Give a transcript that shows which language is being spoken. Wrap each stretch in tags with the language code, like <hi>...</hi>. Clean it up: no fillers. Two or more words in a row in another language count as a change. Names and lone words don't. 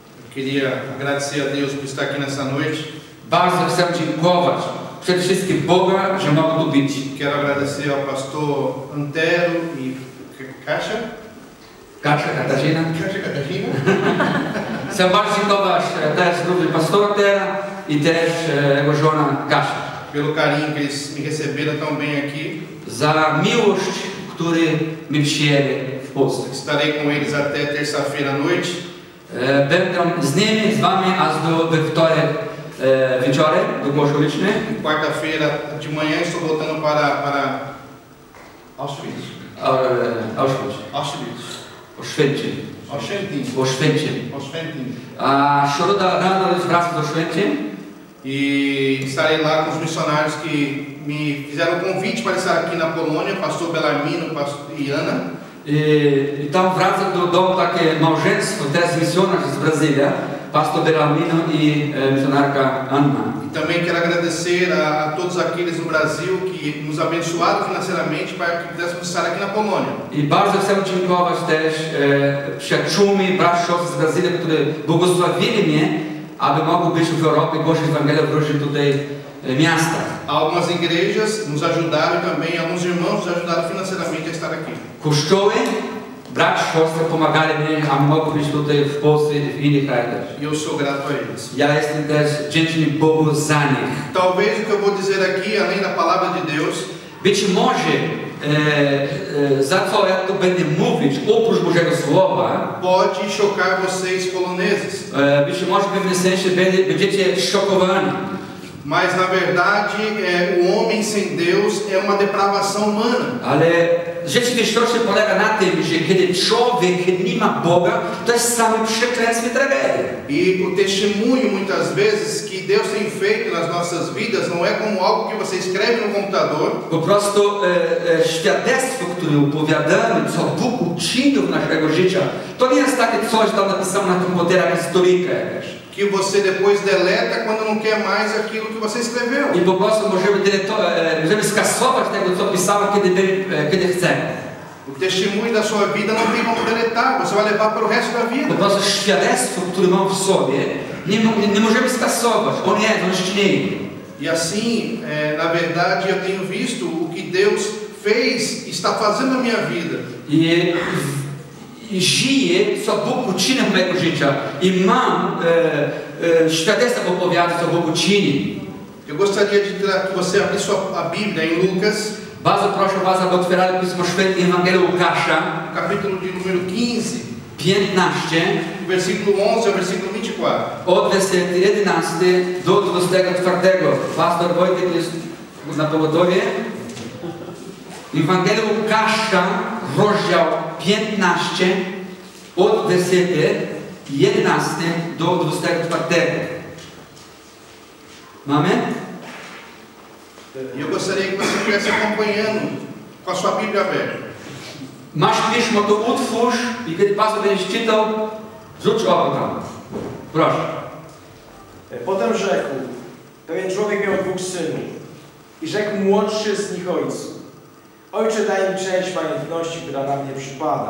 <pt>Queria agradecer a Deus por estar aqui nessa noite.</pt> <pl>Bardzo chcę dziękować przede wszystkim Boga, że mogę tu być.</pl> <pt>Quero agradecer ao pastor Antero e Caixa Katarzyna. Catarina.</pt> <pl>Chcę bardzo dziękować też również pastora Tera i też jego żona Kasia.</pl> <pt>Pelo carinho que eles me receberam tão bem aqui.</pt> <pl>Za miłość, który mi przyjęli w Polsce.</pl> <pt>Estarei com eles até terça-feira à noite.</pt> <pl>Będę z nimi, z wami, aż do wtorek wieczorem, do Koszaliczny.</pl> <pt>Quarta-feira de manhã estou voltando para Auschwitz.</pt> <pl>Oświęcim. A środa rano wracam do Oświęcim.</pl> <pt>E estarei lá com os missionários que me fizeram o convite para estar aqui na Polônia, pastor Belarmino e Ana.</pt> <pl>I tam wracam do domu takie małżeństwo, teraz misjonarz z Brasília, pastor Belarmino i misjonarka Anna.</pl> <pt>E também quero agradecer a todos aqueles no Brasil que nos abençoaram financeiramente para que pudéssemos estar aqui na Polônia.</pt> <pl>I bardzo chcę dziękować też przyjaciółmi, braciom z Brazylii, którzy błogosławili mnie, aby mogło być w Europie głosić Ewangelię w różnych tutaj miastach.</pl> <pt>Algumas igrejas nos ajudaram e também alguns irmãos nos ajudaram financeiramente a estar aqui.</pt> <pl>Kościoły, bracia, siostry pomagali mi, aby mogło być tutaj w Polsce i w innych krajach.</pl> <pt>E eu sou grato a eles.</pt> <pl>Ja jestem też wdzięczny Bogu za nich.</pl> <pt>Talvez o que eu vou dizer aqui, além da palavra de Deus,</pt> <pl>być może za co ja tu będę mówić, oprócz Bożego Słowa,</pl> <pt>pode chocar vocês poloneses.</pt> <pl>Być może w pewnym sensie będziecie szokowani.</pl> <pt>Mas na verdade, o homem sem Deus é uma depravação humana.</pt> <pl>Ale rzeczywistość polega na tym, że kiedy człowiek nie ma Boga, to jest same przekleństwo i tragedia.</pl> <pt>E o testemunho muitas vezes que Deus tem feito nas nossas vidas não é como algo que você escreve no computador.</pt> <pl>Po prostu świadectwo, które opowiadamy, co Bóg uczynił w naszego życia, to nie jest takie coś tam napisane na komputerach, historyjka jakaś.</pl> <pt>Que você depois deleta quando não quer mais aquilo que você escreveu.</pt> <pl>I po prostu możemy skasować tego, co pisałem, kiedy chcemy.</pl> <pt>O testemunho da sua vida não tem como deletar, você vai levar para o resto da vida.</pt> <pl>Po prostu świadectwo, które mam w sobie, nie możemy skasować. On istnieje.</pl> <pt>E assim, na verdade, eu tenho visto o que Deus fez e está fazendo na minha vida.</pt> <pl>I żyję, co Bóg uczynił mojego życia i mam świadectwo opowiadać, co Bóg uczynił.</pl> <pt>Eu gostaria que você abrisse a Bíblia em Lucas.</pt> <pl>Bardzo proszę was, aby otwierali Pismo Święte Ewangelię Łukasza,</pl> <pt>capítulo de número 15, 15, versículo 11 ao versículo 24.</pt> <pl>Od wersetu 11 do 24. Pastor Wojtek jest na pogotowie. Ewangelia Łukasza, rozdział 15, od wersetu 11 do 24. Mamy?</pl> <pt>E eu gostaria que você estivesse acompanhando com a sua Bíblia aberta.</pt> <pl>Masz pismo, to utwórz i kiedy pastor będziesz czytał, rzuć oko tam. Proszę. Potem rzekł, pewien człowiek miał 2 synów i rzekł młodszy z nich ojcu: Ojcze, daj mi część majątności, która na mnie przypada.</pl>